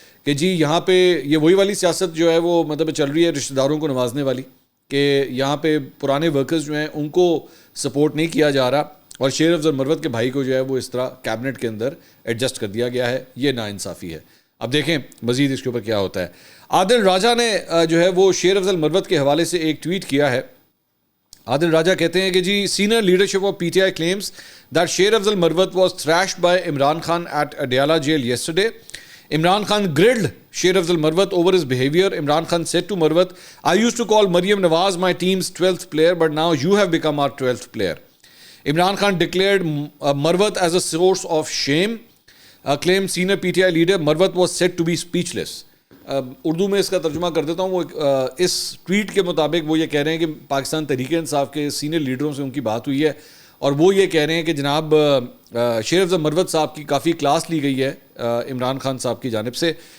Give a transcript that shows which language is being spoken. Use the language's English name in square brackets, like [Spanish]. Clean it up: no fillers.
[Urdu] کہ جی یہاں پہ یہ وہی والی سیاست جو ہے وہ مطلب چل رہی ہے رشتہ داروں کو نوازنے والی، کہ یہاں پہ پرانے ورکرز جو ہیں ان کو سپورٹ نہیں کیا جا رہا اور شیر افضل مروت کے بھائی کو جو ہے وہ اس طرح کیبنٹ کے اندر ایڈجسٹ کر دیا گیا ہے، یہ ناانصافی ہے۔ اب دیکھیں مزید اس کے اوپر کیا ہوتا ہے۔ عادل راجہ نے جو ہے وہ شیر افضل مروت کے حوالے سے ایک ٹویٹ کیا ہے۔ عادل راجہ کہتے ہیں کہ جی [English] Senior leadership of P T I claims that Sher Afzal Marwat was thrashed by Imran Khan at Adiala jail yesterday. Imran Khan grilled Sher Afzal Marwat over his behavior. Imran Khan said to Marwat, I used to call Maryam Nawaz my team's 12th player, but now you have become our 12th player. Imran Khan declared Marwat as a source of shame. Claimed senior PTI leader Marwat was said to be speechless. [Urdu] Urdu میں اس کا ترجمہ کر دیتا ہوں۔ وہ اس tweet کے مطابق وہ یہ کہہ رہے ہیں کہ پاکستان تحریک انصاف کے سینئر لیڈروں سے ان کی بات ہوئی ہے اور وہ یہ کہہ رہے ہیں کہ جناب شیر افضل مروت صاحب کی کافی کلاس لی گئی ہے عمران خان صاحب کی جانب سے،